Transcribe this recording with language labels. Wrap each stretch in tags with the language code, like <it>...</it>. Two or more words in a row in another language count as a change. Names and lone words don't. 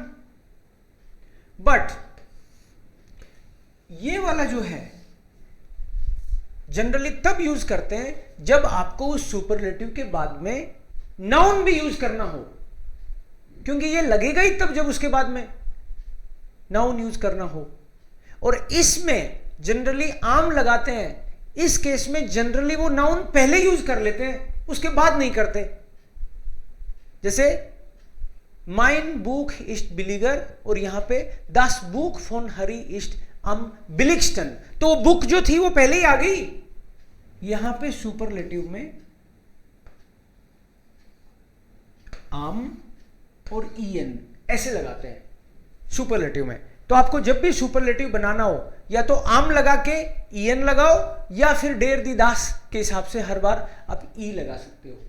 <hi>बट ये वाला जो है जनरली तब यूज करते हैं जब आपको उस सुपरलेटिव के बाद में नाउन भी यूज करना हो, क्योंकि ये लगेगा ही तब जब उसके बाद में नाउन यूज करना हो। और इसमें जनरली आम लगाते हैं, इस केस में जनरली वो नाउन पहले यूज कर लेते हैं, उसके बाद नहीं करते।</hi> <de>जैसे mein Buch ist billiger,</de> <hi>और यहां पे</hi> <de>das Buch von Harry ist am billigsten,</de> <hi>तो बुक जो थी वो पहले ही आ गई। यहां पे सुपरलेटिव में आम और ईएन ऐसे लगाते हैं सुपरलेटिव में। तो आपको जब भी सुपरलेटिव बनाना हो, या तो आम लगा के ईएन लगाओ, या फिर</hi> <de>der die das</de> <hi>के हिसाब से हर बार आप ई लगा सकते हो।</hi>